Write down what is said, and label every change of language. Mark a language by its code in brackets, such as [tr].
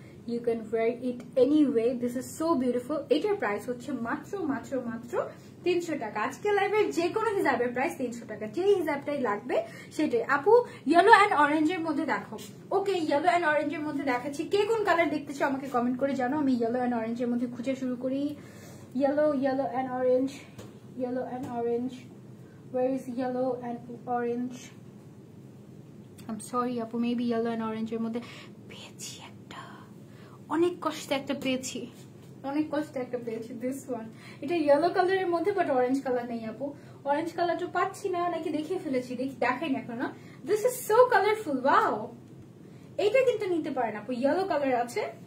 [en] You can wear it anyway, this is so beautiful. [bn] এটার price হচ্ছে মাত্র মাত্র মাত্র 300 টাকা। আজকে লাইভের যে কোনো হিজাবের প্রাইস 300 টাকা, যেই হিজাবটাই লাগবে সেটাই। আপু ইয়েলো অ্যান্ড অরেঞ্জের মধ্যে দেখো। ওকে, ইয়েলো অ্যান্ড অরেঞ্জের মধ্যে দেখাচ্ছি। কে কোন কালার দেখতে চাও আমাকে কমেন্ট করে জানো। আমি ইয়েলো অ্যান্ড অরেঞ্জের মধ্যে খুঁজে শুরু করি। [en] Yellow and orange, yellow and orange. Where is yellow and orange? I'm sorry [bn] আপু, [en] maybe yellow and orange [bn] এর মধ্যে পেয়েছি একটা, অনেক কষ্টে একটা পেয়েছি, অনেক কষ্টে একটা পেয়েছি। [en] this one, [bn] এটা ইয়েলো কালারের মধ্যে বাট অরেঞ্জ কালার নেই আপু। অরেঞ্জ কালারটা পাচ্ছি না, নাকি দেখিয়ে ফেলেছি, দেখাই না এখন। [en] This is so colourful, wow. [bn] এইটা কিন্তু নিতে পারেন আপু, ইয়েলো কালার আছে।